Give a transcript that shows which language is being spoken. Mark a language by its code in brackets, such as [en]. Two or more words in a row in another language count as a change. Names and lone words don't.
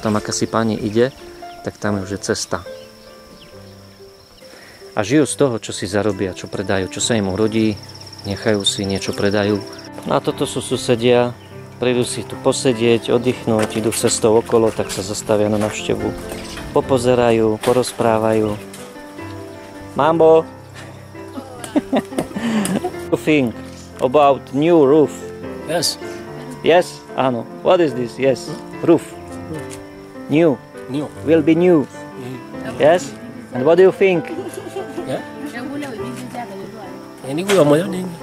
[sk] Tam aká si pani ide, tak tam je už cesta. A žijú z toho, čo si zarobia, čo predajú, čo sa im urodí. Nechajú si, niečo predajú. No a toto sú susedia. Prídu si tu posedieť, oddychnúť, idú cestou okolo, tak sa zastavia na návštevu. Popozerajú, porozprávajú. Mambo! [en] What do you think about new roof? Yes. Yes? Áno. What is this? Yes. Roof. New. New. Will be new. Yes? And what do you think? [id] Yeah. Ini gua mau ni.